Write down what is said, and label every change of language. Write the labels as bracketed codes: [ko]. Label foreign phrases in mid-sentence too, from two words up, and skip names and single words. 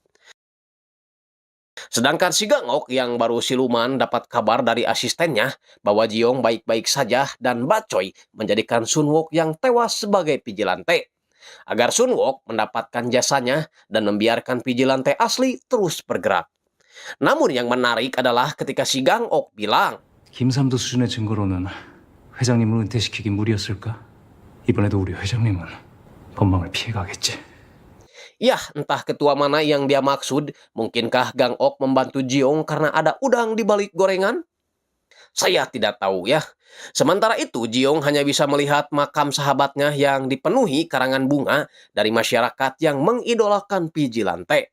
[id] Sedangkan si Gang Ok yang baru siluman dapat kabar dari asistennya bahwa Jiong baik-baik saja dan Bak Choi menjadikan Sun Wok yang tewas sebagai Vigilante. Agar Sun Wok mendapatkan jasanya dan membiarkan Vigilante asli terus bergerak. Namun yang menarik adalah ketika si Gang Ok bilang, [ko] 김삼도 수준의 증거로는 회장님을 은퇴시키기 무리였을까? 이번에도 우리 회장님은 법망을 피해가겠지. [id] Yah, entah ketua mana yang dia maksud. Mungkinkah Gang Ok membantu Jiong karena ada udang di balik gorengan? Saya tidak tahu ya. Sementara itu, Jiong hanya bisa melihat makam sahabatnya yang dipenuhi karangan bunga dari masyarakat yang mengidolakan Vigilante.